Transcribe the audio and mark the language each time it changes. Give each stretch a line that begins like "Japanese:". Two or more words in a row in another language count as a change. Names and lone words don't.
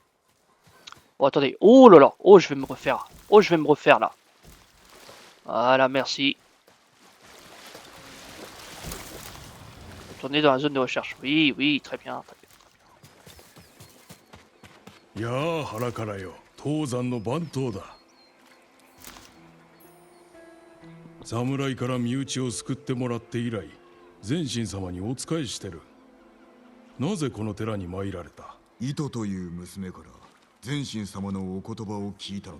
French: Bon, attendez. Oh là là. Oh, je vais me refaire. Oh, je vais me refaire là. Voilà, merci. Tourner dans la zone de recherche. Oui, oui, très bien. Très bien.
Japanese: やあ腹からよ、東山の番頭だ。侍から身内を救ってもらって以来、前神様にお仕えしてる。なぜこの寺に参られた？糸という娘から前神様のお言葉を聞いたのだ。